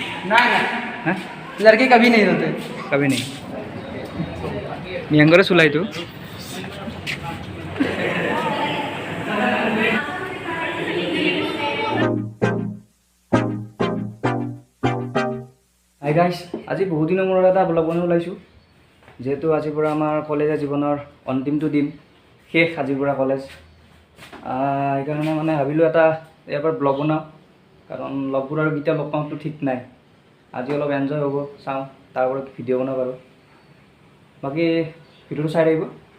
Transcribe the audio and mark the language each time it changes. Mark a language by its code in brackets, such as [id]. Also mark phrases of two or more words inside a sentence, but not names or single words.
[hi] ना लड़के कभी नहीं रोते। कभी नहीं नियंगरे सुलाई तू [en] hi guys [as] আজি বহুত দিনৰ মূৰত এটা ব্লগ বনাই ওলাইছোঁ যেহেতু আজিৰ পৰা আমাৰ কলেজীয়া জীৱনৰ অন্তিমটো দিন শেষ আজিৰ পৰা কলেজ এইকাৰণে মানে ভাবিলোঁ এটা ইয়াৰ পৰা ব্লগ বনাওঁ কাৰণ লগবোৰ আৰু কেতিয়া লগ পাওঁতো ঠিক নাই আজি অলপ এনজয় হ'ব চাওঁ তাৰ ওপৰত ভিডিঅ' বনাব পাৰোঁ বাকী ভিডিঅ'টো চাই থাকিব